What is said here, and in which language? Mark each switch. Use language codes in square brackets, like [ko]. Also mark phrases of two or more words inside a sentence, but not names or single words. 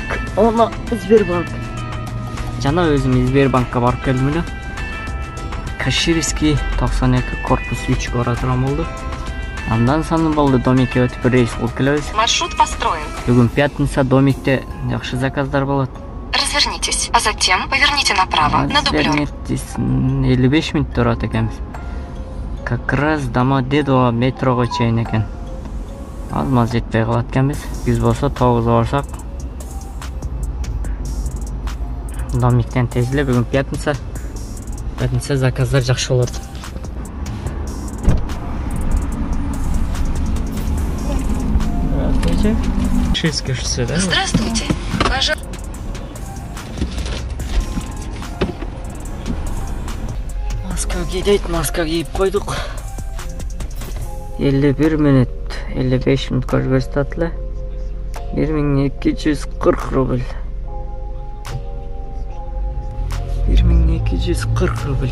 [ky] Сбербанк. Жана өзүм Сбербанкка барып келдим эле. Каширский 92 корпус 3 бара турган болду. Андан саны болду домикке өтүп рейс кылып келебиз. [ru] Маршрут построен. [ky] Бүгүн пятница, домикте жакшы заказдар болот. [ru] Развернитесь, а затем поверните направо на дублер. [ky] 55 мүнөт турат экенбиз. [ru] Как раз [ky] Домодедово метрого чейин экен. Аз жетпей калат экенбиз. Биз болсо 9 барсак. Домиктен тез эле, бүгүн пятница. Пятница заказдар жакшы болот. [ru] Здравствуйте. Шишки шоссе, да? Здравствуйте. [ky] Маска кийип койдук. 51 мүнөт, 55 мүнөт көрсөтөт эле. 1240 рубль. 1240 рубль.